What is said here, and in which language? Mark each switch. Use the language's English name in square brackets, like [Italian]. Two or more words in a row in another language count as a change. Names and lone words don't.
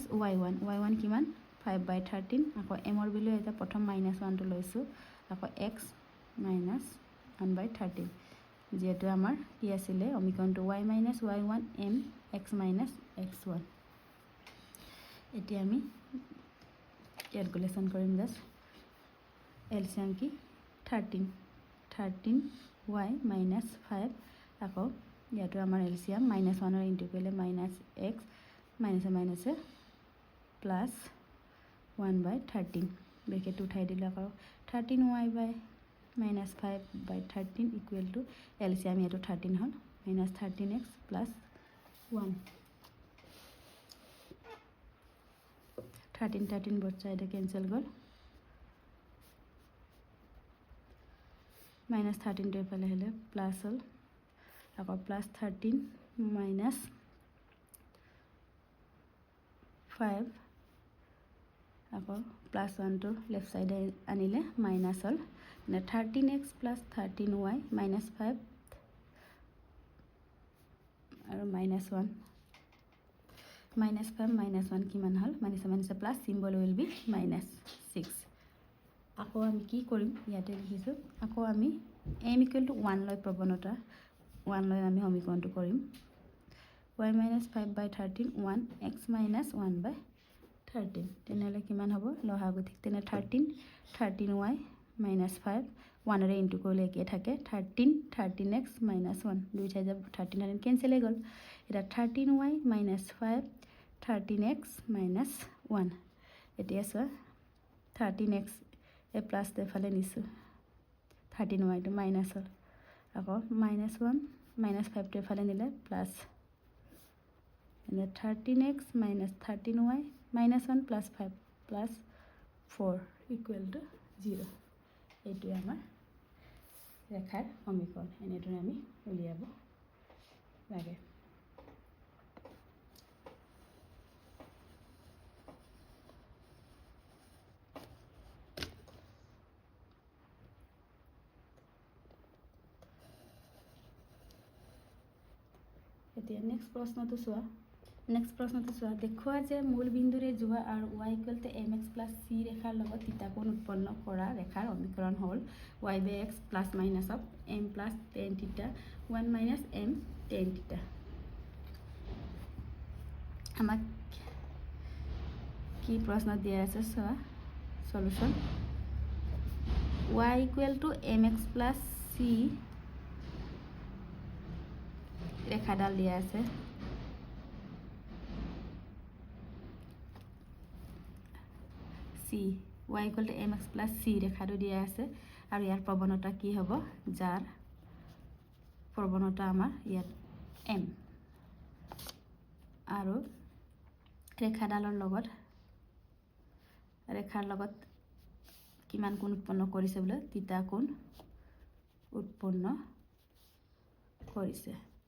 [Assamese] y1 y1 কিমান 5/13 আকৌ m ৰ ভ্যালু এটা প্ৰথম -1 টো লৈছো আকৌ x minus 1/13 যেটো আমাৰ কি আছিল সমীকৰণটো y minus y1 m x minus x1 এতিয়া আমি ক্যালকুলেশন কৰিম [English] just LCM [Assamese] কি 13 y minus 5 আকৌ ইয়াতো আমাৰ এলসিএম -1 ৰ ইনটু কৰিলে -x [English] minus plus [Assamese] 1/13 ব্ৰেকেট উঠাই দিলে আকৌ 13y [English] by minus [Assamese] 5/13 [English] equal to LCM [Assamese] ইয়াতো 13 হল [English] minus 13x plus 1 [Assamese] 13 [English] both side cancel [Assamese] গল minus 13 টো এফালে হলে প্লাস হল আকৌ plus 13 minus 5 আকৌ plus 1 টো লেফট সাইডে আনিলে মাইনাস হল মানে 13x plus 13y minus 5 আৰু minus 1 minus 5 minus 1 কিমান হল [English] minus plus symbol will be minus 6 [Assamese] আকৌ আমি কি কৰিম ইয়াতে লিখিছো আকৌ আমি m [English] equal to [Assamese] 1 লৈ প্ৰবণতা 1 লৈ আমি সমীকৰণটো কৰিম y minus 5/13 1 x minus 1/13 তেনেহলে কিমান হ'ব লহাগু ঠিক তেনে 13y minus 5 1 ৰে ইনটু কৰিলে একে থাকে 13x minus 1 দুই ঠাই যাব 13 কেনসেল হৈ গল এটা 13y minus 5 13x minus 1 এতিয়া সো 13x এ প্লাস তে ফালে নিছো 13y টো মাইনাস হল আকৌ -1 -5 তে ফালে নিলে প্লাস [English] and 13x minus 13y minus 1 plus 5 plus 4 equal to 0 [Assamese] এইটো আমাৰ ৰেখাৰ সমীকৰণ এনেটো আমি উলিয়াব লাগে এতিয়া নেক্সট প্ৰশ্নটো চোৱা দেখুৱা যে মূল বিন্দুৰে যোৱা আৰু [English] y equal to mx plus c [Assamese] ৰেখাৰ লগত থিতা কোণ উৎপন্ন কৰা ৰেখাৰ সমীকৰণ হ'ল [English] y by x plus minus of m plus tan theta 1 minus m tan theta [Assamese] আমাক কি প্ৰশ্ন দিয়া আছে চোৱা সলিউশন [English] y equal to mx plus c [Assamese] ৰেখাডাল দিয়া আছে [English] c y equal to mx plus c [Assamese] ৰেখাটো দিয়া আছে আৰু ইয়াৰ প্ৰবণতা কি হ'ব যাৰ প্ৰবণতা আমাৰ ইয়াত m আৰু ৰেখাডালৰ ৰেখাৰ লগত কিমান কোণ উৎপন্ন কৰিছে বলে থিতা কোণ উৎপন্ন কৰিছে